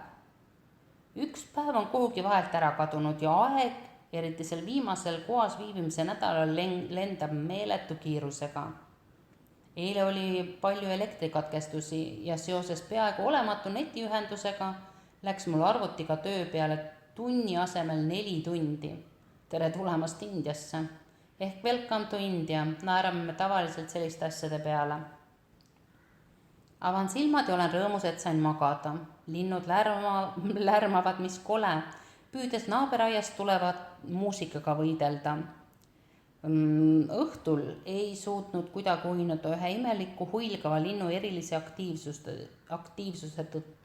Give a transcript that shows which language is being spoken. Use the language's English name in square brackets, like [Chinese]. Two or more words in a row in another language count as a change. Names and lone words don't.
[Estonian] Üks päev on kuhugi vahelt ära kadunud ja aeg, eriti sel viimasel koos viibimise nädalal lendab meeletu kiirusega. Eile oli palju elektrikatkestusi ja seoses peaaegu olematu netiühendusega läks mul arvutiga töö peale tunni asemel 4 tundi. Tere tulemast Indiasse. [English] Ehk welcome to India, [Estonian] naerame me tavaliselt selliste asjade peale. Avan silmad ja olen rõõmus, et sain magada. Linnud lärmavad, mis kole, püüdes naaberaiast tulevat muusikaga võidelda. Õhtul ei suutnud kuidagi uinuda ühe imeliku huilgava linnu erilise aktiivsuse tõttu.